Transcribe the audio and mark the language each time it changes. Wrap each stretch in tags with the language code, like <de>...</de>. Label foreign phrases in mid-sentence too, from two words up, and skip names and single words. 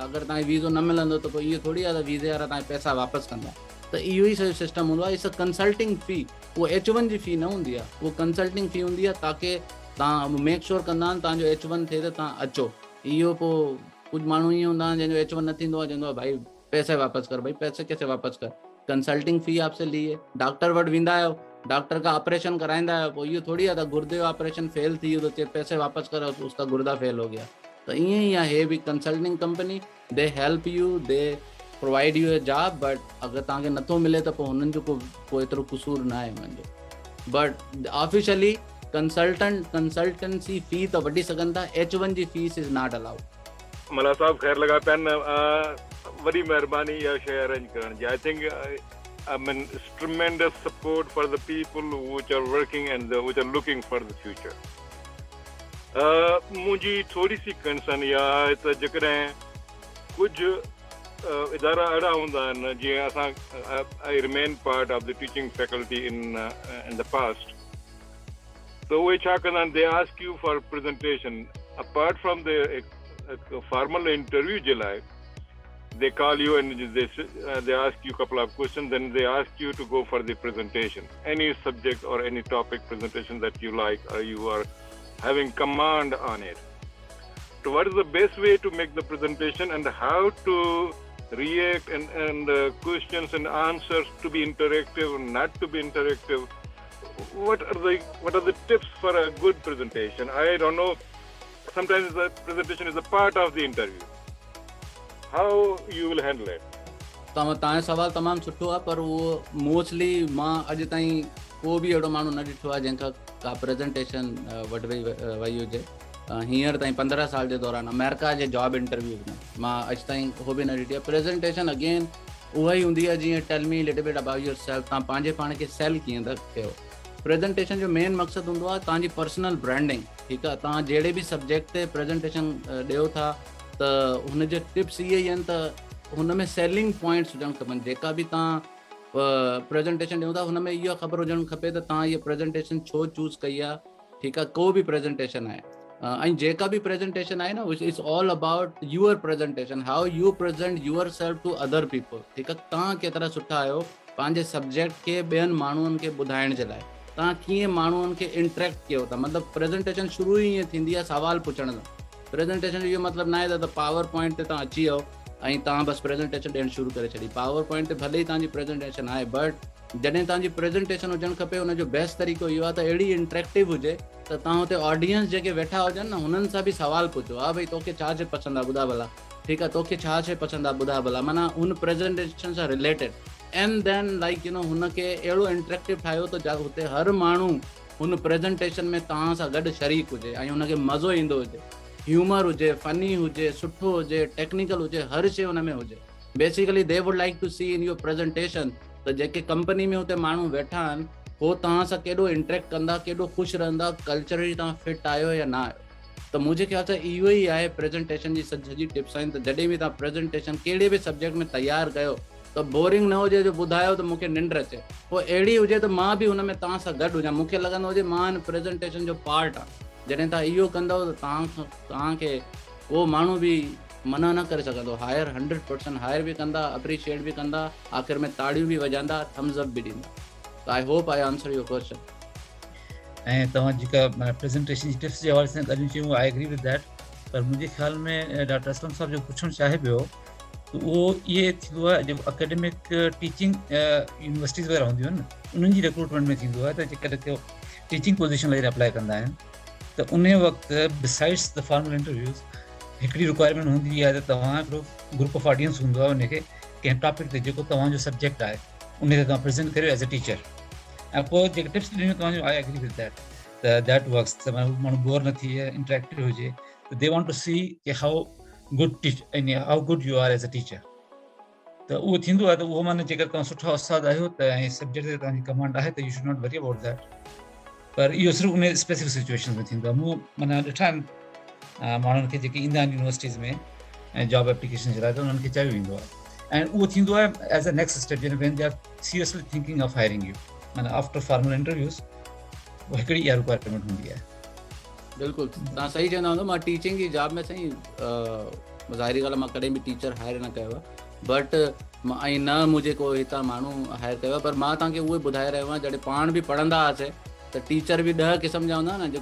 <sd>अगरि तव्हांखे वीज़ो न मिलंदो त पोइ इहो थोरी आहे त वीज़े वारा तव्हांखे पैसा वापसि कंदा। त इहो ई सॼो सिस्टम हूंदो आहे। इहा</sd> <en>consulting fee</en> <sd>उहो H1 जी फ़ी न हूंदी आहे, उहो</sd> <en>consulting fee</en> <sd>हूंदी आहे ताकी तव्हां</sd> <en>make sure</en> <sd>कंदा आहिनि तव्हांजो H1 थिए त तव्हां अचो। इहो पोइ कुझु माण्हू ईअं हूंदा आहिनि जंहिंजो H1 न थींदो आहे, चवंदो आहे भाई पैसे वापसि कर,</sd> <ur>بھائی پیسے کیسے واپس کر، کنسلٹنگ فیس آپسے لیے.</ur> <sd>डॉक्टर वटि वेंदा आहियो, डॉक्टर का ऑपरेशन कराईंदा आहियो, पोइ इहो थोरी आहे त गुर्दे जो ऑपरेशन फेल थी वियो त पैसे वापसि करो,</sd> <ur>اس کا گردہ فیل ہو گیا.</ur> <sd>त ईअं ई आहे, हे बि</sd> <en>consulting company, they help you, they provide you a job, but</en> <sd>अगरि तव्हांखे नथो मिले त पोइ हुननि जो को एतिरो कसूर न आहे हुननि जो। बट</sd> <en>officially consultancy fee</en> <sd>त वठी सघनि था, H1 जी फीस</sd> <en>is not allowed.</en> <sd>मला साहब ख़ैर लॻा पिया वॾी महिरबानी इहा शइ अरेंज करण जी।</sd> <en>I think I mean tremendous support for the people which are working and which are looking for the future.</en> <sd>मुंहिंजी थोरी सी कंसर्न इहा आहे त जेकॾहिं कुझु इदारा अहिड़ा हूंदा आहिनि जीअं असां</sd> <en>I remain part of the teaching faculty in the past.</en> <sd>So उहे छा कंदा आहिनि,</sd> <en>they ask you for presentation apart from the formal interview</en> <sd>जे लाइ।</sd> <en>They call you and they ask you a couple of questions, then they ask you to go for the presentation, any subject or any topic presentation that you like or you are having command on it. So what is the best way to make the presentation and how to react and questions and answers to be interactive, not to be interactive? What are the tips for a good presentation? I don't know. Sometimes the presentation is a part of the interview. How you will handle it?</en> <sd>तव्हांजो सवाल तमामु सुठो आहे, पर उहो मोस्टली मां अॼु ताईं को बि अहिड़ो माण्हू न ॾिठो आहे जंहिंखां का प्रेज़ेंटेशन वटि वई हुजे। हींअर ताईं 15 साल जे दौरान अमेरिका जे</sd> <en>job interviews</en> <sd>में मां अॼु ताईं उहो बि न ॾिठी आहे। प्रेज़ेंटेशन अगेन उहा ई हूंदी आहे जीअं</sd> <en>tell me little bit about your self,</en> <sd>तव्हां पंहिंजे पाण खे सेल कीअं था कयो। प्रेज़ेंटेशन जो मेन मक़सदु हूंदो आहे तव्हांजी</sd> <en>personal branding,</en> <sd>ठीकु आहे। तव्हां जहिड़े बि सब्जेक्ट ते प्रेज़ेंटेशन ॾियो था त हुनजे टिप्स इहे ई आहिनि त हुन में</sd> <en>selling points</en> <sd>हुजणु खपनि। जेका बि तव्हां प्रेज़ेंटेशन ॾियो था हुन में इहा ख़बर हुजणु खपे त तव्हां इहा प्रेज़ेंटेशन छो चूज़ कई आहे, ठीकु आहे। को बि प्रेज़ेंटेशन आहे ऐं जेका बि प्रेज़ेंटेशन आहे न</sd> <en>which is all about your presentation, how you present your self to other people,</en> <sd>ठीकु आहे। तव्हां केतिरा सुठा आहियो पंहिंजे सब्जेक्ट खे ॿियनि माण्हुनि खे ॿुधाइण जे लाइ, तव्हां कीअं माण्हुनि खे इंटरेक्ट कयो था। मतिलबु प्रेज़ेंटेशन शुरू ई ईअं थींदी आहे सुवाल पुछण सां। प्रेज़ेंटेशन इहो मतिलबु न आहे त पावर पॉइंट ते तव्हां अची वियो ऐं तव्हां बसि प्रेज़ेंटेशन ॾियणु शुरू करे छॾी। पावर पॉइंट ते भले ई तव्हांजी प्रेज़ेंटेशन आहे, बट जॾहिं तव्हांजी प्रेज़ेंटेशन हुजणु खपे हुनजो बेस्ट तरीक़ो इहो आहे त अहिड़ी इंटरेक्टिव हुजे त तव्हां हुते ऑडियंस जेके वेठा हुजनि न हुननि सां बि सुवाल पुछो। हा भई तोखे छा शइ पसंदि आहे ॿुधा भला, ठीकु आहे, तोखे छा शइ पसंदि आहे ॿुधा भला, माना हुन प्रेज़ेंटेशन सां रिलेटेड।</sd> <en>and then like</en> <sd>हुनखे अहिड़ो इंटरेक्टिव ठाहियो त हुते हर माण्हू हुन प्रेज़ेंटेशन में तव्हां सां गॾु शरीक हुजे ऐं हुनखे मज़ो ईंदो हुजे। ह्यूमर हुजे, फनी हुजे, सुठो हुजे, टेक्निकल हुजे, हर शइ हुन में हुजे।</sd> <en>basically they would like to see in your presentation</en> <sd>त जेके कंपनी में हुते माण्हू वेठा आहिनि हो तव्हां सां केॾो इंटरेक्ट कंदा, केॾो ख़ुशि रहंदा, कल्चरली तव्हां फिट आहियो या न आहियो। त मुंहिंजे ख़्याल सां इहो ई आहे प्रेज़ेंटेशन जी सॼी टिप्स आहिनि। त जॾहिं बि तव्हां प्रेज़ेंटेशन कहिड़े बि सब्जेक्ट में तयारु कयो त बोरिंग न हुजे जो ॿुधायो त मूंखे निंड अचे, पोइ अहिड़ी हुजे त मां बि हुन में तव्हां सां गॾु हुजां, मूंखे लॻंदो हुजे मां हिन प्रेज़ेंटेशन जो पार्ट आहे। जॾहिं तव्हां इहो कंदव त तव्हांखे उहो माण्हू बि मना न करे सघंदो। हायर 100% हायर बि कंदा, अप्रिशिएट बि कंदा, आख़िर में ताड़ियूं बि वॼाईंदा,</sd> <en>thumbs up</en> <sd>बि ॾींदा।</sd> <en>त I hope I answer your question.</en> <sd>ऐं तव्हां जेका प्रेज़ेंटेशन जी टिप्स जे हवाले सां ॻाल्हियूं चयूं,</sd> <en>I agree with that.</en> <sd>पर मुंहिंजे ख़्याल में डॉक्टर असलम साहब जो पुछणु चाहे पियो त उहो इहे थींदो आहे जेको</sd> <en>academic teaching universities</en> <sd>वग़ैरह हूंदियूं आहिनि न उन्हनि जी रिक्रूटमेंट में थींदो आहे त जेकॾहिं को</sd> <en>teaching position</en> <sd>लाइ अप्लाई कंदा आहिनि त उन वक़्तु</sd> <en>besides the formal interviews</en> <sd>हिकिड़ी रिक्वायरमेंट हूंदी आहे त तव्हां हिकिड़ो</sd> <en>group of audience</en> <sd>हूंदो आहे उनखे कंहिं टॉपिक ते जेको तव्हांजो सब्जेक्ट आहे उन ते तव्हां प्रेज़ेंट करियो</sd> <en>as a teacher.</en> <sd>ऐं पोइ जेके टिप्स ॾिनियूं तव्हांजो</sd> <en>I agree with that</en> <sd>त</sd> <en>that works.</en> <sd>त माण्हू बोर न थिए, इंटरेक्टिव हुजे।</sd> <en>त they want to see कि how good you are as a teacher.</en> <sd>त उहो थींदो आहे त उहो माना जेकर तव्हां सुठा उस्ताद आहियो त ऐं सब्जेक्ट ते तव्हांजी कमांड आहे त</sd> <en>you should not worry about that.</en> <sd>पर इहो सिर्फ़ु उन</sd> <en>specific situation</en> <sd>में थींदो आहे। मूं माना ॾिठा आहिनि माण्हुनि खे जेके ईंदा आहिनि यूनिवर्सिटीज़ में ऐं</sd> <en>job application</en> <sd>जे लाइ त उन्हनि खे चयो वेंदो आहे। ऐं उहो थींदो आहे</sd> <en>as a next step when they are seriously thinking of hiring you, माना after formal interviews</en> <sd>उहा हिकिड़ी इहा रिक्वायरमेंट हूंदी आहे। बिल्कुलु तव्हां सही चवंदा हूंदो। मां टीचिंग जी जॉब में साईं ज़ाहिरी ॻाल्हि आहे मां कॾहिं बि टीचर हायर न कयो आहे, बट ऐं न मुंहिंजे को हितां माण्हू हायर कयो आहे। पर मां तव्हांखे उहे ॿुधाए रहियो आहियां जॾहिं पाण बि पढ़ंदा हुआसीं त टीचर बि 10 क़िस्म जा हूंदा न।</sd>